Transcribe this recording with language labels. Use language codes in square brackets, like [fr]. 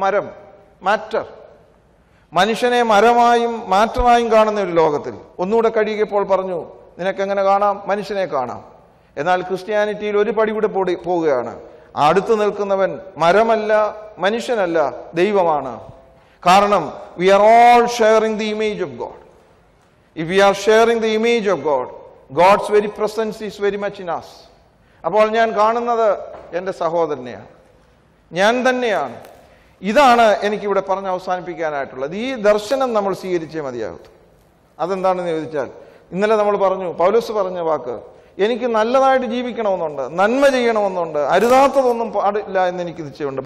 [ml] മരം, മാറ്റർ. മനുഷ്യനെ മരമായും മാറ്ററായും കാണുന്ന ഒരു ലോകത്തിൽ ഒന്നുകൂടെ കഴിയുമ്പോൾ പറഞ്ഞു, നിനക്കെങ്ങനെ കാണാം? മനുഷ്യനെ കാണാം. എന്നാൽ ക്രിസ്ത്യാനിറ്റിയിൽ ഒരു പടി കൂടെ പോവുകയാണ്. അടുത്ത് നിൽക്കുന്നവൻ മരമല്ല, മനുഷ്യനല്ല, ദൈവമാണ്. കാരണം [en] we are all sharing the image of God. If we are sharing the image of God, God's very presence is very much in us. [ml] അപ്പോൾ ഞാൻ കാണുന്നത് എൻ്റെ സഹോദരനെയാണ്, ഞാൻ തന്നെയാണ്. ഇതാണ് എനിക്കിവിടെ പറഞ്ഞ് അവസാനിപ്പിക്കാനായിട്ടുള്ളത്. ഈ ദർശനം നമ്മൾ സ്വീകരിച്ചേ മതിയാകും. അതെന്താണെന്ന് ചോദിച്ചാൽ, ഇന്നലെ നമ്മൾ പറഞ്ഞു, പൗലോസ് പറഞ്ഞ വാക്ക്, എനിക്ക് നല്ലതായിട്ട് ജീവിക്കണമെന്നുണ്ട്, നന്മ ചെയ്യണമെന്നുണ്ട്, അരുതാത്തതൊന്നും പാടില്ല എന്ന് എനിക്ക് നിശ്ചയമുണ്ട്.